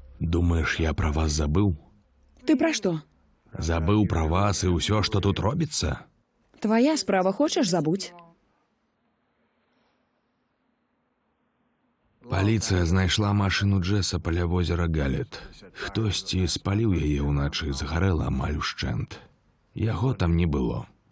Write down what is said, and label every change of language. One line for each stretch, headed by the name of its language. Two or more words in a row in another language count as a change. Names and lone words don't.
Russian: Думаешь, я про вас забыл?
Belarusian: Ты пра што?
Russian: Забыл про вас и все, что тут робится?
Belarusian: Твая справа, хочаш забудь. Паліцыя знайшла машыну Джеса каля возера Галет. Хтосьці спаліў яе ўначы, згарэла амаль ушчэнт. Яго там не было.